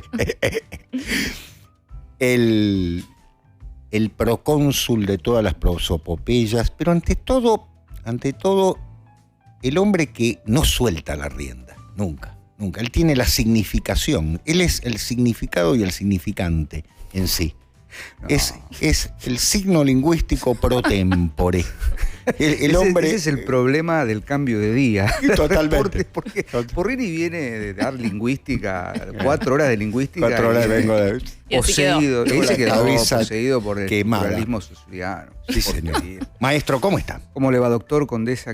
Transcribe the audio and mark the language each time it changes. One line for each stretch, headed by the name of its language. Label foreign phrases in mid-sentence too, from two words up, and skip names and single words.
Spanish: el procónsul de todas las prosopopeyas, pero ante todo, el hombre que no suelta la rienda, nunca. Él tiene la significación, él es el significado y el significante en sí. No. Es el signo lingüístico
Latin: pro tempore.
Spanish: El hombre... Ese es el problema del cambio de día. Totalmente. Porque Porrini viene de dar lingüística, 4 horas de lingüística. 4 horas vengo de... Y así Poseído. quedó. Ahí se quedó Cabeza poseído por el quemada. pluralismo siciliano. Sí, señor. Maestro, ¿cómo está? ¿Cómo le va, doctor Condesa?